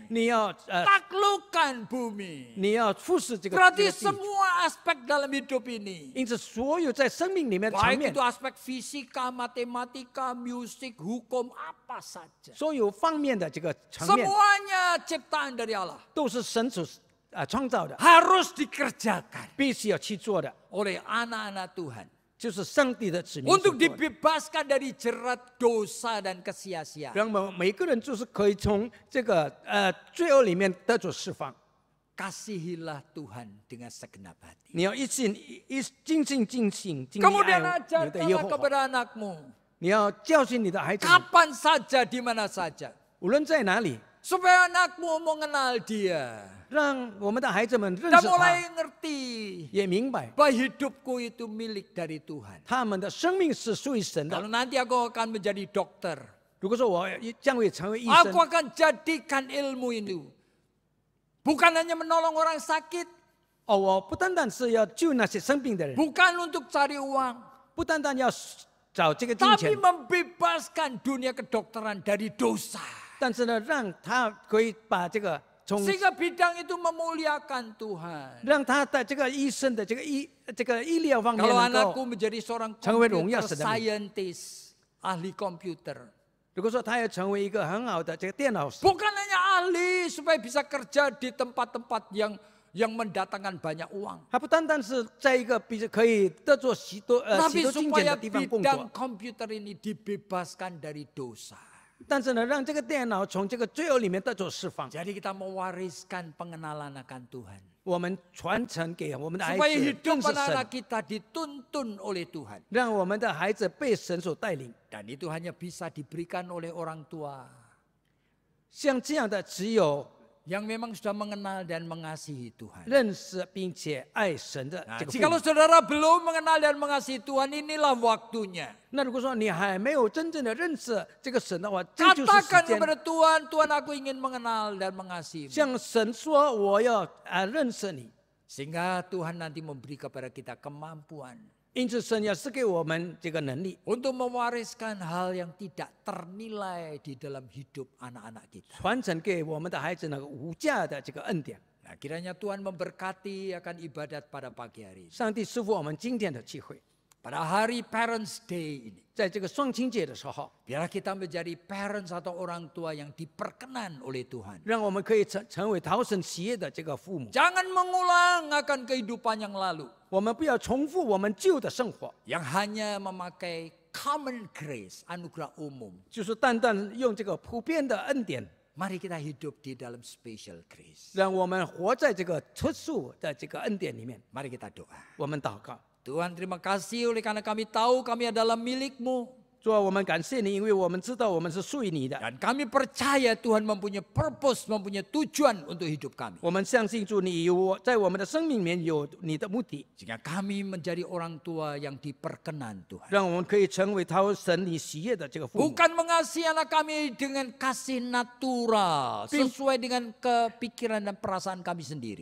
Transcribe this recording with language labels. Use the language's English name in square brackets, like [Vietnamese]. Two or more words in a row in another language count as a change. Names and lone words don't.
[Chinese] 你要 [Indonesian] Taklukkan bumi. [Chinese] 你要服侍这个 [Indonesian] Berarti [Chinese] 地。 [Indonesian] semua aspek dalam hidup ini. [Chinese] 因此，所有在生命里面的层 [Indonesian] Baik [Chinese] 面 [Indonesian] itu，aspek fisika, matematika, musik, hukum, apa saja. [Chinese] 所有方面的这个层面， [Indonesian] Semuanya ciptaan dari Allah. [Chinese] 都是神所创造的， [Indonesian] Harus dikerjakan [Chinese] 必须要去做的， [Indonesian] oleh anak-anak Tuhan. [Chinese] 就是上帝的子民所 [Indonesian] Untuk [Chinese] 做的。 [Indonesian] dibebaskan dari jerat dosa dan kesia-siaan. [Chinese] 让我们每个人就是可以从这个罪恶里面得着释放。 [Indonesian] Kasihilah Tuhan dengan segenap hati. [Chinese] 你要尽心尽性尽力 [Indonesian] Kemudian [Chinese] 爱你的耶 [Indonesian] ajarkanlah [Chinese] 和华。 [Indonesian] kepada anakmu. [Chinese] 你要教训你的孩子们， [Indonesian] Kapan saja, di mana saja. [Chinese] 无论在哪里， [Indonesian] Supaya anakmu mengenal dia. [Chinese] 让我们的孩子们认 [Indonesian] Dan [Chinese] 识 [Indonesian] mulai [Chinese] 他， [Indonesian] ngerti [Chinese] 也明白 [Indonesian] bahwa hidupku itu milik dari Tuhan. [Chinese] 他们的生命是属于神 [Indonesian] Kalau [Chinese] 的。 [Indonesian] nanti aku akan menjadi dokter, [Chinese] 如果说我将会成为医 [Indonesian] aku [Chinese] 生， [Indonesian] akan jadikan ilmu ini bukan hanya menolong orang sakit, [Chinese] 我不单单是要救那些生病的人， [Indonesian] bukan untuk cari uang, [Chinese] 不单单要找这个金 [Indonesian] tapi [Chinese] 钱， [Indonesian] membebaskan dunia kedokteran dari dosa. [Chinese] 但是呢，让他可以把这个从 [Indonesian] Sehingga bidang itu memuliakan Tuhan. [Chinese] 让他在这个医生的这个医疗方面 [Indonesian] Kalau [Chinese] 能 [Indonesian] anakku [Chinese] 够， [Indonesian] menjadi seorang [Chinese] 成为荣耀 [Indonesian] computer [Chinese] 神的名。 [Indonesian] scientist, ahli komputer. [Chinese] 如果说他要成为一个很好的这个电脑师， [Indonesian] Bukan hanya ahli supaya bisa kerja di tempat-tempat yang mendatangkan banyak uang. [Chinese] 他不单单是在一个比可以得着许多 [Indonesian] Tapi [Chinese] 金钱 [Indonesian] supaya [Chinese] 的地方工 [Indonesian] bidang [Chinese] 作， [Indonesian] komputer ini dibebaskan dari dosa. [Chinese] 但是呢，让这个电脑从这个罪恶里面得着释放， [Indonesian] Jadi kita mewariskan pengenalan akan Tuhan. [Chinese] 我们传承给我们的孩 [Indonesian] Supaya [Chinese] 子 [Indonesian] hidup [Chinese] 认识 [Indonesian] anak-anak [Chinese] 神， [Indonesian] kita dituntun oleh Tuhan. [Chinese] 让我们的孩子被神所带领。 [Indonesian] Dan itu hanya bisa diberikan oleh orang tua [Chinese] 像这样的，只有 [Indonesian] yang memang sudah mengenal dan mengasihi Tuhan. [Chinese] 认识并且爱神的 [Indonesian] Nah, [Chinese] 这个父 [Indonesian] jikalau [Chinese] 母。 [Indonesian] saudara belum mengenal dan mengasihi Tuhan, inilah waktunya. [Chinese] 那如果说你还没有真正的认识这个神的话，这就是时 [Indonesian] Katakan [Chinese] 间。 [Indonesian] kepada Tuhan, Tuhan aku ingin mengenal dan mengasihi. [Chinese] 向神说：“我要认识你。” [Indonesian] Sehingga Tuhan nanti memberi kepada kita kemampuan [Chinese] 因此，神要赐给我们这个能力， [Indonesian] untuk mewariskan hal yang tidak ternilai di dalam hidup anak-anak kita. [Chinese] 传承给我们的孩子那个无价的这个恩典。 [Indonesian] Nah, kiranya Tuhan memberkati akan ibadat pada pagi hari ini. [Chinese] 上帝赐福我们今天的机会， [Indonesian] Pada hari [English] Parents Day [Indonesian] ini, [Chinese] 在这个双亲节的时候， [Indonesian] biarlah kita menjadi parents atau orang tua yang diperkenan oleh Tuhan. [Chinese] 让我们可以成为讨神喜悦的这个父母。 [Indonesian] Jangan mengulang akan kehidupan yang lalu [Chinese] 我们不要重复我们旧的生活， [Indonesian] yang hanya memakai [English] common grace, [Indonesian] anugerah umum. [Chinese] 就是单单用这个普遍的恩典， [Indonesian] Mari kita hidup di dalam [English] special grace. [Chinese] 让我们活在这个特殊的这个恩典里面。 [Indonesian] Mari kita doa. [Chinese] 我们祷告， [Indonesian] Tuhan, terima kasih oleh karena kami tahu kami adalah milik-Mu. [Chinese] 主啊，我们感谢你，因为我们知道我们是属于你的。 [Indonesian] Dan kami percaya Tuhan mempunyai purpose, mempunyai tujuan untuk hidup kami. [Chinese] 我们相信主，你有在我们的生命里面有你的目的， [Indonesian] Sehingga kami menjadi orang tua yang diperkenan Tuhan. [Chinese] 让我们可以成为讨神你喜悦的这个父母。 [Indonesian] Bukan mengasihi anak kami dengan kasih natural, sesuai dengan kepikiran dan perasaan kami sendiri.